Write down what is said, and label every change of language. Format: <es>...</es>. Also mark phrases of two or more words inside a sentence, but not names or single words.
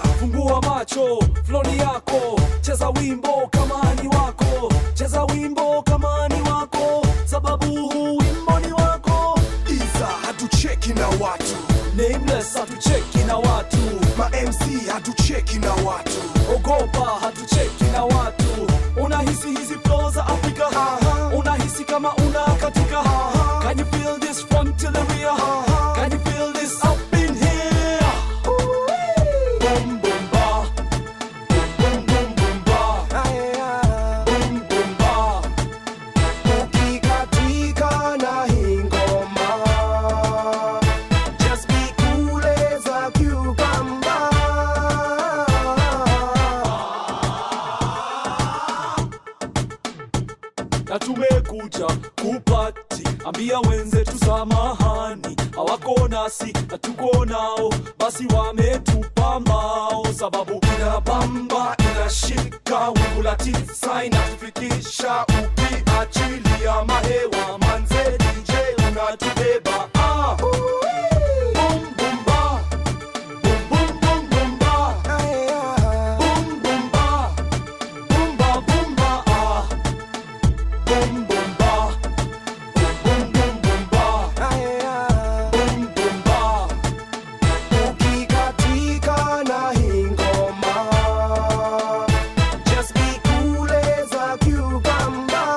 <sw>Fungua macho, floni yako, cheza wimbo kama ni wako, cheza wimbo kama ni wako, sababu huu wimbo ni wako. Iza hatucheki na watu, nameless hatucheki na watu, ma MC hatucheki na watu, Ogopa hatucheki na watu. Unahisi hizi flow za Afrika, unahisi kama unakatika.</sw> <en>Can you feel this front till the rear? Can you feel this up in here? Boom boom ba, boom boom boom ba, boom boom ba.</en> <sw>Ukikatika na hingoma,</sw> <en>just be cool as a cucumber.</en> <sw>Na tumekuja kupati, ambia wenzetu samahani, hawako nasi na tuko nao, basi wametupa mbao, sababu inabamba, inashika, wingu la tisa inatufikisha, ukiachilia mahewa, manze DJ unatubeba. Boom boom ba, boom boom boom boom ba, boom boom ba, boom ba boom ba, boom boom ba, boom boom boom ba, boom boom ba. Ukikatika na hingoma,</sw> <en>just be cool as a cucumber.</en>